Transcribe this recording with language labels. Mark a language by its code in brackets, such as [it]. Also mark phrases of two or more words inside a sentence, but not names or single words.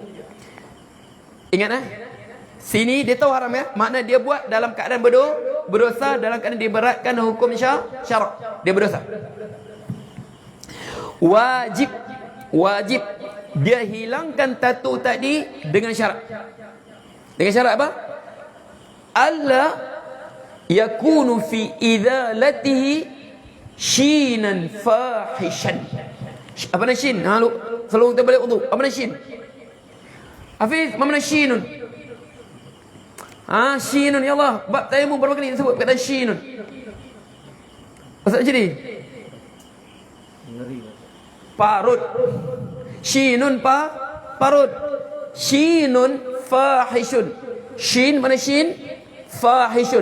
[ms] Ingat sini dia tahu haram ya. Makna dia buat dalam keadaan berdosa, dalam keadaan diberatkan hukum syarak. Dia berdosa. Wajib dia hilangkan tatu tadi dengan syarat. Dengan syarat apa? [ar] ألا يكون في إزالته شينا فاحشا. [ms] Apa nama shin? Selalu kita balik wudu. Apa nama shin? Hafiz, apa nama shinun? Shinun, [ar] يا الله. [ms] Bab tayamum berapa kali disebut kata shinun? Ustaz jadi parut. Shinun parut. [ar] شين فاحش. [ms] Shin mana shin? Fahishun.